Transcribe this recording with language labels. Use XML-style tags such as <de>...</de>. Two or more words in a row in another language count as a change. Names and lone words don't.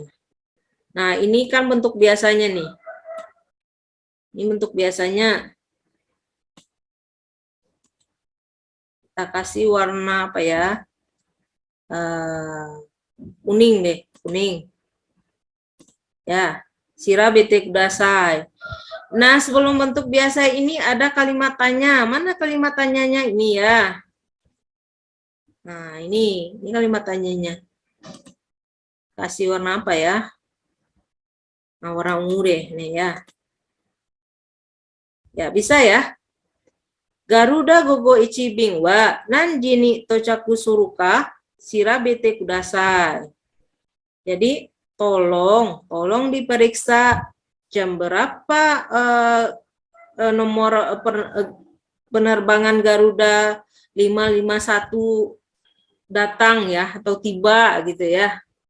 <id>Nah, ini kan bentuk biasanya nih. Ini bentuk biasanya. Kita kasih warna apa ya? Kuning deh, kuning. Ya,</id> <ja>調べてください.</ja> <id>Nah, sebelum bentuk biasa ini ada kalimat tanya. Mana kalimat tanyanya ini ya? Nah, ini kalimat tanyanya. Kasih warna apa ya? Nah, warna ungu deh, nih ya. Ya, bisa ya.</id> <ja>ガルーダ 五五一便 は 何時 に 到着 する か 調べて ください.</ja> <id>Jadi, tolong diperiksa jam berapa nomor penerbangan Garuda 551 datang ya atau tiba gitu ya.</id>